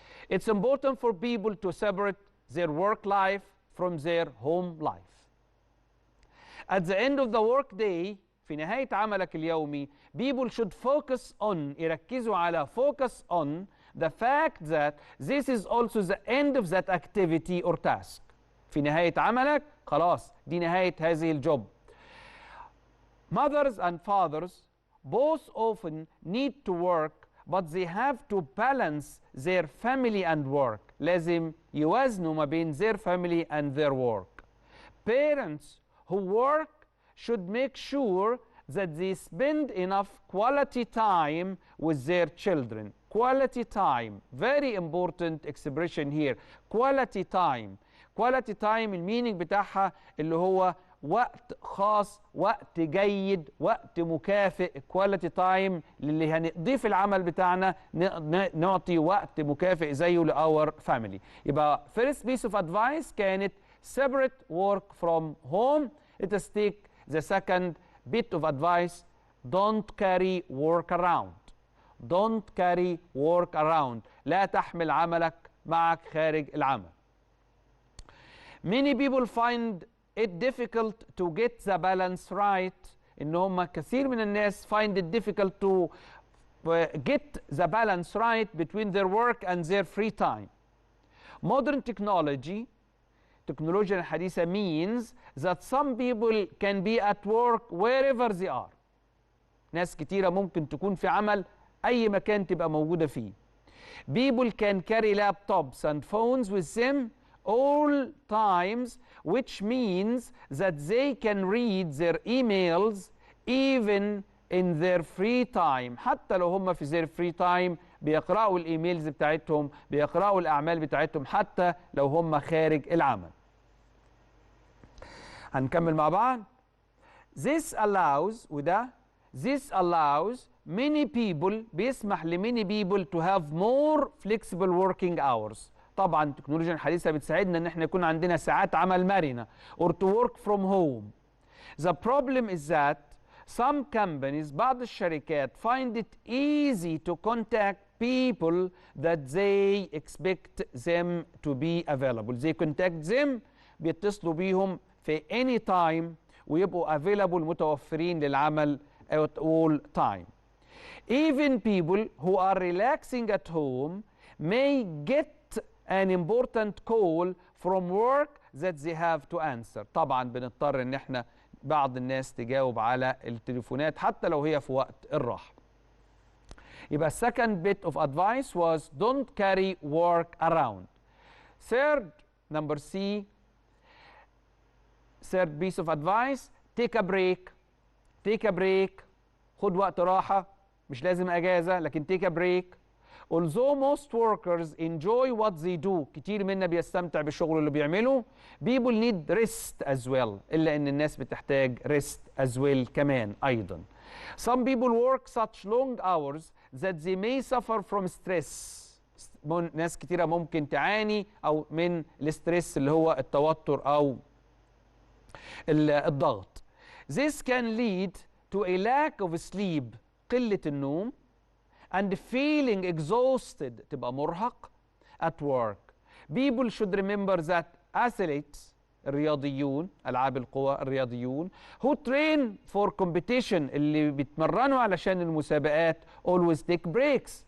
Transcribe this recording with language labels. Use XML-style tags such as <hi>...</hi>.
<en>It's important for people to separate their work life from their home life. At the end of the work day, في نهاية عملك اليومي, people should focus on, يركزوا على focus on the fact that this is also the end of that activity or task.</en> <ar>في نهاية عملك خلاص دي نهاية هذه الجوب.</ar> <en>Mothers and fathers both often need to work but they have to balance their family and work.</en> <ar>لازم يوازنوا ما بين their family and their work.</ar> <en>Parents who work should make sure that they spend enough quality time with their children. Quality time, very important expression here. Quality time.</en> <ar>Quality time المينينج بتاعها اللي هو وقت خاص، وقت جيد، وقت مكافئ. quality time للي هنقضيه في العمل بتاعنا نعطي وقت مكافئ زيه لأور family.</ar> <en>يبقى first piece of advice كانت separate work from home. Let us take the second bit of advice. Don't carry work around. Don't carry work around.</en> <ar>لا تحمل عملك معك خارج العمل.</ar> <en>Many people find it difficult to get the balance right. إن هم كثير من الناس find it difficult to get the balance right between their work and their free time. Modern technology, التكنولوجيا الحديثة means that some people can be at work wherever they are.</en> <ar>ناس كتيرة ممكن تكون في عمل أي مكان تبقى موجودة فيه.</ar> <en>People can carry laptops and phones with them all times, which means that they can read their emails even in their free time.</en> <ar>حتى لو هم في their free time بيقرأوا الإيميلز بتاعتهم، بيقرأوا الأعمال بتاعتهم حتى لو هم خارج العمل. هنكمل مع بعض.</ar> <en>This allows this allows many people بيسمح لmany people to have more flexible working hours.</en> <ar>طبعا التكنولوجيا الحديثة بتساعدنا ان احنا يكون عندنا ساعات عمل مرنة or to work from home.</ar> <en>The problem is that some companies بعض الشركات find it easy to contact people that they expect them to be available. They contact them بيتصلوا بيهم في any time ويبقوا available متوفرين للعمل at all time. Even people who are relaxing at home may get an important call from work that they have to answer.</en> <ar>طبعا بنضطر ان احنا بعض الناس تجاوب على التليفونات حتى لو هي في وقت الراحة.</ar> <en>يبقى second bit of advice was don't carry work around. Third, number C, third piece of advice, take a break. take a break.</en> <ar>خد وقت راحة، مش لازم أجازة، لكن take a break.</ar> <en>Although most workers enjoy what they do، كتير منا بيستمتع بالشغل اللي بيعمله، people need rest as well، إلا إن الناس بتحتاج rest as well كمان أيضا. Some people work such long hours that they may suffer from stress.</en> <ar>ناس كتيرة ممكن تعاني أو من الستريس اللي هو التوتر أو الضغط.</ar> <en>This can lead to a lack of sleep، قلة النوم، and feeling exhausted، تبقى مرهق at work. People should remember that athletes، الرياضيون، ألعاب القوى، الرياضيون who train for competition، اللي بيتمرنوا علشان المسابقات always take breaks.</en>